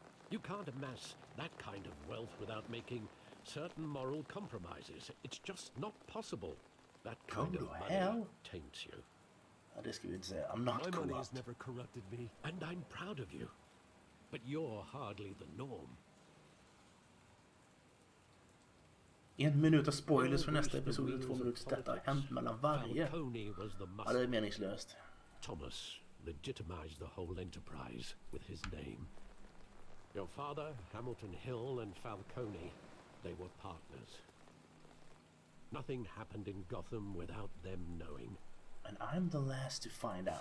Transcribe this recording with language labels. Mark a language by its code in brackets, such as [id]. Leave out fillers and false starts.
[en] You can't amass that kind of wealth without making certain moral compromises. It's just not possible. That kind of money taints you. [sv] Det ska vi inte säga. [en] I'm not My money has corrupt. never corrupted me, and I'm proud of you. But you're hardly the norm. [sv] 1 minut av spoilers för nästa episod, 2 minuters detta har hänt mellan varje. Ja, det är meningslöst. [en] Thomas legitimized the whole enterprise with his name. Your father, Hamilton Hill, and Falcone, they were partners. Nothing happened in Gotham without them knowing. And I'm the last to find out,